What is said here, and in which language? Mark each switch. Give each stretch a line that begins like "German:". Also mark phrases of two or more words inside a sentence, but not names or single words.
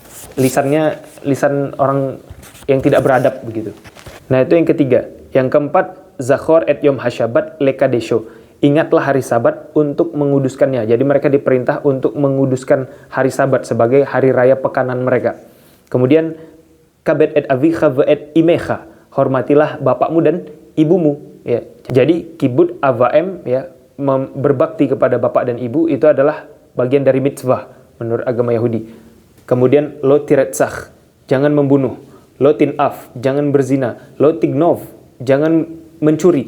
Indonesian: Lisan orang yang tidak beradab begitu. Nah, itu yang ketiga. Yang keempat,
Hebrew: זכור את יום השבת לקדשו.
Indonesian: Ingatlah hari Sabat untuk menguduskannya. Jadi mereka diperintah untuk menguduskan hari Sabat sebagai hari raya pekanan mereka. Kemudian
Hebrew: כבד את אביך ואת אמך.
Indonesian: Hormatilah bapakmu dan ibumu, ya. Jadi
Hebrew: כיבוד אב ואם,
Indonesian: ya, berbakti kepada bapak dan ibu itu adalah bagian dari mitzvah menurut agama Yahudi. Kemudian
Hebrew: לא תרצח,
Indonesian: jangan membunuh.
Hebrew: לא תנאף,
Indonesian: jangan berzina.
Hebrew: לא תגנוב,
Indonesian: jangan mencuri.